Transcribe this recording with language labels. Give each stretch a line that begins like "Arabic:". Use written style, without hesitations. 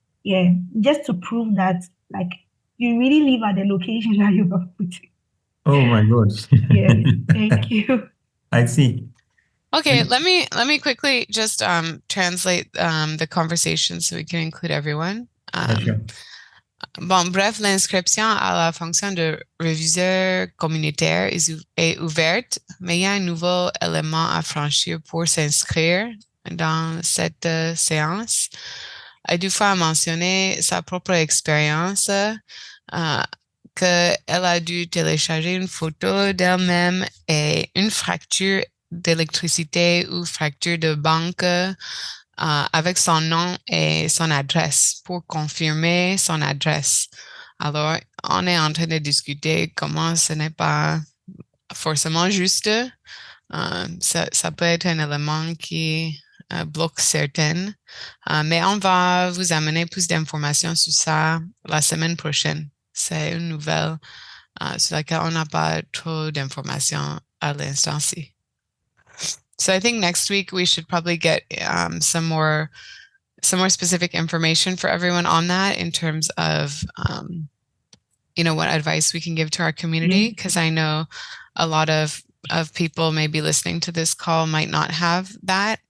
English: Yeah, just to prove that like you really live at the location that you have put it. Oh my God. Yes, thank you. I see. Okay, let me quickly just translate the conversation so we can include everyone. Sure.
French: Bon, bref, l'inscription à la fonction de réviseur communautaire est ouverte, mais il y a un nouveau élément à franchir pour s'inscrire dans cette séance. Edufa a mentionné sa propre expérience, qu'elle a dû télécharger une photo d'elle-même et une fracture d'électricité ou fracture de banque avec son nom et son adresse pour confirmer son adresse. Alors, on est en train de discuter comment ce n'est pas forcément juste. Ça peut être un élément qui bloque certaines, mais on va vous amener plus d'informations sur ça la semaine prochaine. C'est une nouvelle sur laquelle on n'a pas trop d'informations à l'instant-ci.
English: So I think next week we should probably get some more specific information for everyone on that in terms of what advice we can give to our community, because I know a lot of people maybe listening to this call might not have that.